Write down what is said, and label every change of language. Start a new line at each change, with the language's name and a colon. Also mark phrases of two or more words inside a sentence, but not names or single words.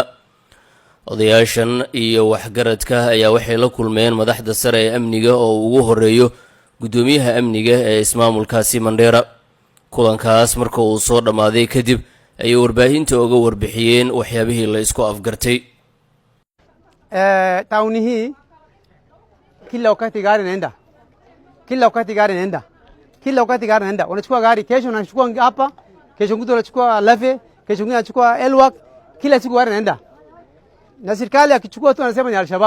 Somali: odayaashan iyo waxgaradka ayaa waxay la kulmeen madaxda sare ee amniga oo ugu horeeyo gudoomiyaha amniga ee ismaamulkaasi Mandera. kulankaas marka uu soo dhamaaday kadib ay warbaahinta uga warbixiyeen waxyaabihii la isku afgartay.
Swahili: Tauni hii kila wakati gari naenda, unachukua gari, kesho unachukua hapa, kesho ngine unachukua Lafe, kesho ngine unachukua Elwak, kila siku gari naenda. Na serikali akichukua tu anasema ni Al-Shabaab.